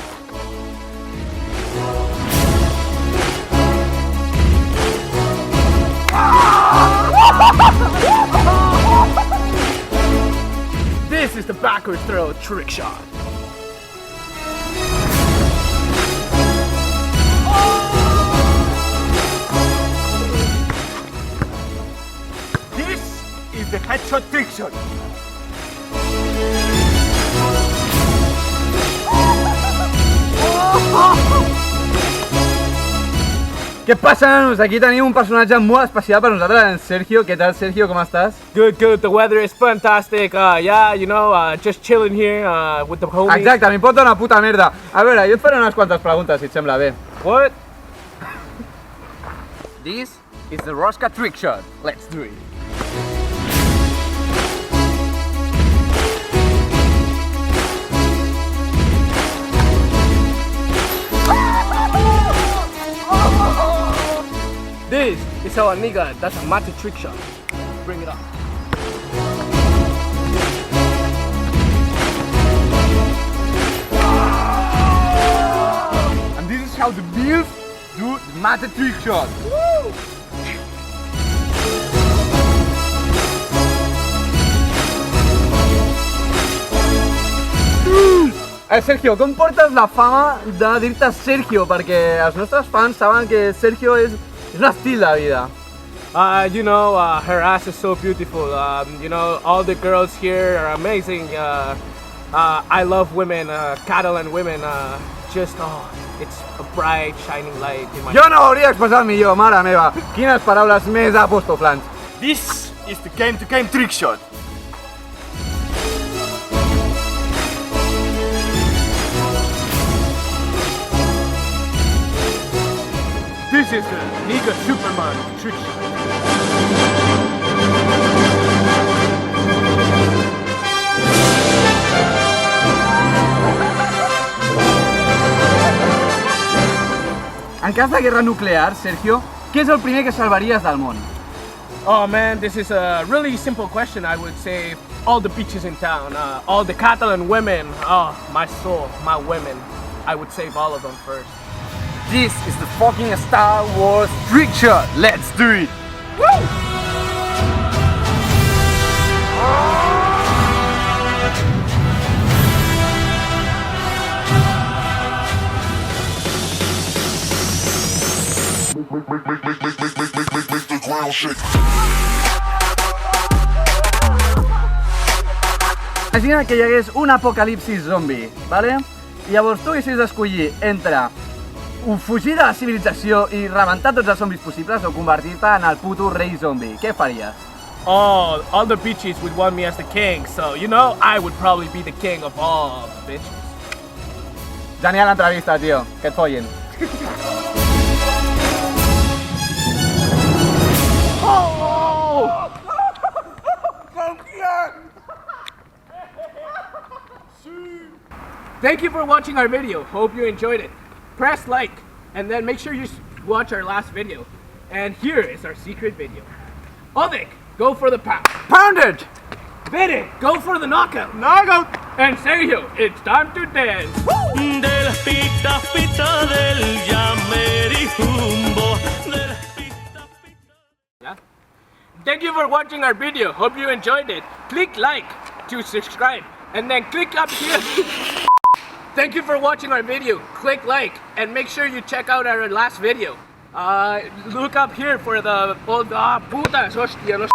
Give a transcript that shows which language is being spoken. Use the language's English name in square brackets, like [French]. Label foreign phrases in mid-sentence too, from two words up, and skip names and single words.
[English] This is the backward throw trick shot. This is the headshot trick shot. [Catalan] Què passa, nanos? Aquí tenim un personatge molt especial per nosaltres, en Sergio. Què tal, Sergio? Com estàs? [English] Good. The weather is fantastic. Yeah, you know, just chilling here with the homies. [Catalan] Exacte, m'hi pot donar puta merda. A veure, jo et faré unes quantes preguntes, si et sembla bé. [English] What? This is the Rosca trick shot. Let's do it. This is how a nigga does a mate trick shot. Bring it up. And this is how the Bills do the mate trick shot. Woo! [Catalan] Sergio, com portes la fama de dir-te Sergio? Perquè els nostres fans saben que Sergio és un estil de vida. [English] You know, her ass is so beautiful. You know, all the girls here are amazing. I love women, Catalan women. Just, it's a bright, shining light in my... [Catalan] Jo no ho hauria expressat millor, mare meva. Quines paraules més apostoflants. [English] This is the game-to-game trick shot. This is the nigga Superman trick shot. [Catalan] En cas de guerra nuclear, Sergio, què és el primer que salvaries del món? [English] Oh man, this is a really simple question. I would say all the beaches in town, all the Catalan women, my soul, my women. I would save all of them first. This is the fucking Star Wars trick shot. Let's do it. Woo! Make the ground shake. [Catalan] Imagina que hi hagués un apocalipsis zombi, ¿vale? I llavors tu haguessis d'escollir entre fugir de la civilització i rebentar tots els zombis possibles o convertir-te en el puto rei zombi. Què faries? [English] Oh, all the bitches would want me as the king, so you know, I would probably be the king of all the bitches. [Catalan] Genial entrevista, tio. Que et follin. [English] Thank you for watching our video. Hope you enjoyed it. Press like, and then make sure you watch our last video. And here is our secret video. Ovic, go for the pound. Pound it! Biddy, go for the knockout. Knockout! And Sergio, it's time to dance. [Spanish] De las pitas, pita del llamerijumbo. De las pitas, pita. [English] Yeah. Thank you for watching our video. Hope you enjoyed it. Click like to subscribe, and then click up here. Thank you for watching our video. Click like, and make sure you check out our last video. Look up here for the [Spanish] putas, hostia, [English] no.